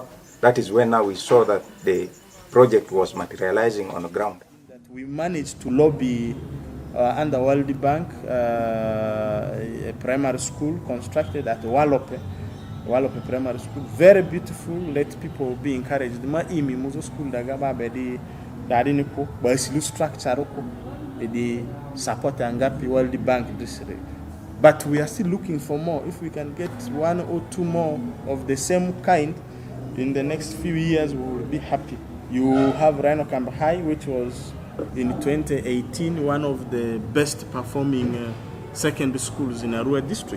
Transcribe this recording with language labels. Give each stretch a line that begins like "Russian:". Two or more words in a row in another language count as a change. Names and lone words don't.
English: That is when now we saw that the project was materializing on the ground. We managed to lobby under World Bank a primary school constructed at Walope Primary School. Very beautiful. Let people be encouraged.
Lugbara: Ma imi muzo school dagaba bedi dadini ko ba silu structure ko bedi support angapi World Bank district.
English: But we are still looking for more. If we can get 1 or 2 more of the same kind in the next few years, we will be happy. You have Rhino Camp High, which was in 2018 one of the best performing secondary schools in Arua district.